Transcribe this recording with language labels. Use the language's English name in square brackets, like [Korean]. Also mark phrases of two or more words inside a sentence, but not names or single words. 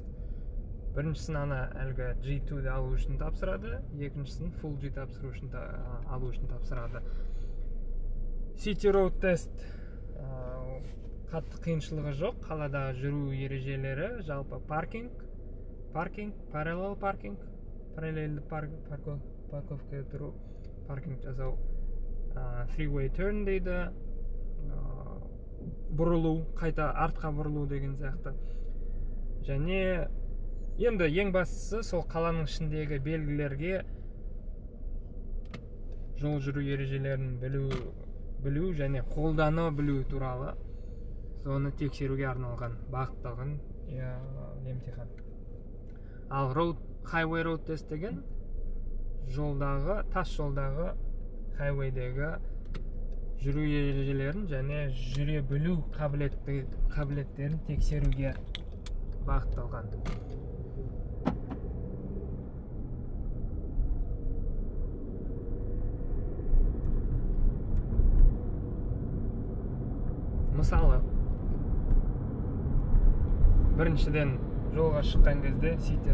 [Kazakh] Біріншісін әлгі G2-ді алу үшін тапсырады, екіншісін Full G алу үшін тапсырады. City Road тест қатты қиыншылығы жоқ, қаладағы жүру ережелері, жалпы паркинг, параллельді парковка тұру, паркинг жасау, [English] freeway turn [Kazakh] дейді, бұрылу, қайта артқа бұрылу деген сияқты. Және енді ең бастысы сол қаланың ішіндегі белгілерге жол жүру ережелерін білу және қолдана білу туралы соны тексеруге арналған бағытталған емтихан. Ал [English] highway road [Kazakh] тест деген тас жолдағы highwayдегі жүру ережелерін және жүре білу қабілеттерін тексеруге бағытталған. Мысалы, біріншіден жолға шыққан кезде City